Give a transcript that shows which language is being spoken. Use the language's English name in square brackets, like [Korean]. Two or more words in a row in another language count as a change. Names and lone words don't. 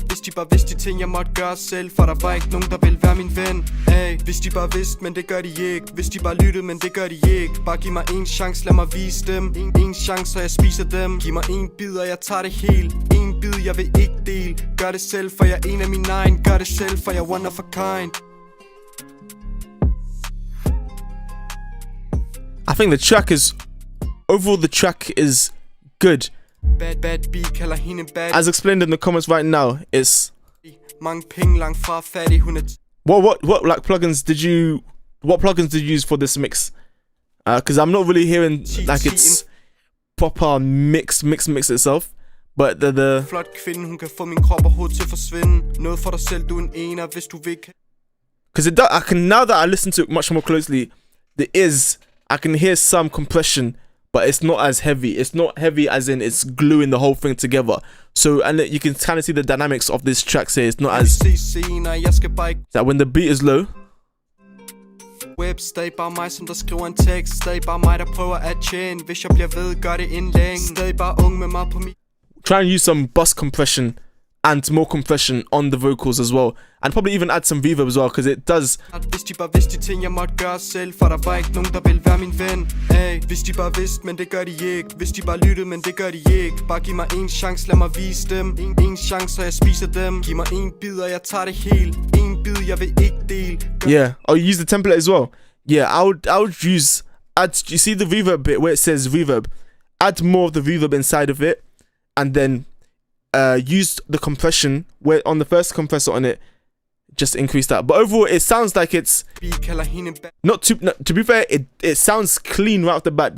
[Danish] Hvis de bare vidste de ting, jeg måtte gøre selv, for der var ikke nogen, der ville være min ven. Hey, hvis de bare vidste, men det gør de ikke. Hvis de bare lyttede, men det gør de ikke. Bare giv mig en chance, lad mig vise dem. En chance, så jeg spiser dem. Giv mig en bid, og jeg tager det helt. En bid, jeg vil ikke dele. Gør det selv, for jeg er en af mine egen. Gør det selv, for jeg er [English] one of a kind. I think the track is overall good. Bad beat, [Danish] kalder hende bad. [English] As explained in the comments right now, it's [Danish] mange penge langt fra fattig, hun er [English] what like plugins did you use for this mix? Because I'm not really hearing like it's proper mix itself, but the [Danish] flot kvinde, hun kan få min krop og hoved til at forsvinde. Noget for dig selv, du er en ener, hvis du vil. [English] Because now that I listen to it much more closely, I can hear some compression, but it's not as heavy. It's not heavy as in it's gluing the whole thing together. So, and you can kind of see the dynamics of this track here. It's not as that when the beat is low. Web, [Danish] stadig bare mig, som der skriver en tekst. Stadig bare mig, der prøver at tjene, hvis jeg bliver ved, gør det inden længe. Stadig bare ung med mig på mit. [English] Try and use some bus compression and more compression on the vocals as well, and probably even add some reverb as well, because it does. [Danish] Hvis de bare vidste de ting, jeg måtte gøre selv, for der var ikke nogen, der ville være min ven. Hey, hvis de bare vidste, men det gør de ikke. Hvis de bare lyttede, men det gør de ikke. Bare giv mig en chance, lad mig vise dem. En chance, så jeg spiser dem. Giv mig en bid, og jeg tager det helt. En bid, jeg vil ikke dele. [English] Yeah, or use the template as well. Yeah, I would add. You see the reverb bit where it says reverb? Add more of the reverb inside of it, and then use the compression where on the first compressor on it, just increase that. But overall, it sounds like it's not to be fair, it sounds clean right off the bat.